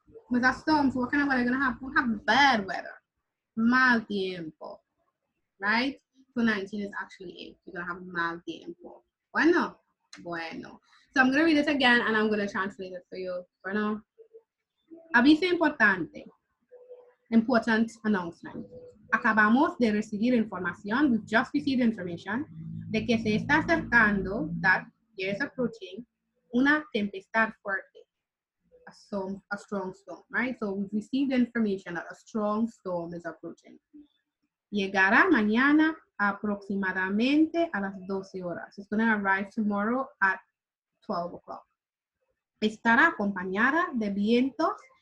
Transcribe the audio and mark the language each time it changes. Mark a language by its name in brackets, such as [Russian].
[English] With a storm, so what kind of weather are going to have? We'll have bad weather. [Spanish] Mal tiempo, [English] right? So 19 is actually 8. You're going to have mal tiempo. [Spanish] Bueno. [English] So I'm going to read it again and I'm going to translate it for you. [Spanish] Bueno. Aviso importante. [English] Important announcement. [Spanish] Acabamos de recibir información. [English] We've just received information [Spanish] de que se está acercando, [English] that there is approaching, [Spanish] una tempestad fuerte. [English] A strong storm, right? So we've received information that a strong storm is approaching. [Spanish] Llegará mañana aproximadamente a las 12 horas. [English] It's going to arrive tomorrow at 12 o'clock. [Spanish] Estará acompañada de vientos.